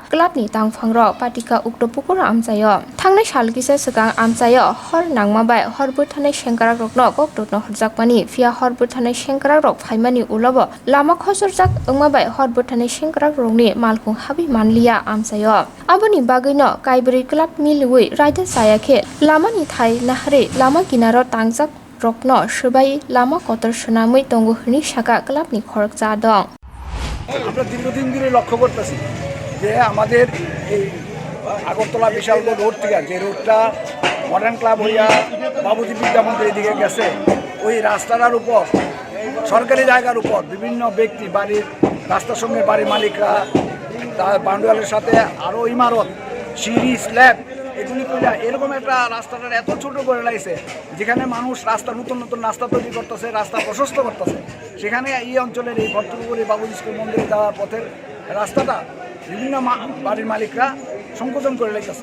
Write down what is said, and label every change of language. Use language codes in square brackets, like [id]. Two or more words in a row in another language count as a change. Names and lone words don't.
[trp] clubni tangphangrok patika uktopukor amchayo thangnai salkisa swkang amchayo hor nangma bai horbur thanai sengkarak rokno koktotno horjakmani phia horbur thanai sengkarak rok phaimani ulobo lama khosorjak wngma bai horbur thanai sengkarak rokni malkhung habi manliya amchayo aboni bagui kaibri club milui raida sayakhe lamani thai naharwi lama kinaro tangjak rokno subai lama kotor sunamui tongo hini saka clubni khorokja adong [bn] আমরা দীর্ঘদিন ধরে লক্ষ্য করতেছি যে আমাদের এই আগরতলা বিশাল রোড থেকে যে রোডটা মডার্ন ক্লাব হইয়া বাবুজি বিদ্যা মন্দিরের দিকে গেছে ওই রাস্তাটার উপর সরকারি জায়গার উপর বিভিন্ন ব্যক্তি বাড়ির রাস্তার সঙ্গে বাড়ির মালিকরা তার বান্ডুয়ালের সাথে আরও ইমারত সিঁড়ি স্ল্যাব এগুলি কইরা এরকম একটা রাস্তাটার এত ছোট করে লাগছে যেখানে মানুষ রাস্তা নতুন রাস্তা তৈরি করতেছে রাস্তা প্রশস্ত করতেছে সেখানে এই অঞ্চলের এই ভট্টপুকুর বাবুজি স্কুল মন্দিরে যাওয়ার পথের রাস্তাটা বিভিন্ন বাড়ির মালিকরা সংকোচন করে রেখেছে।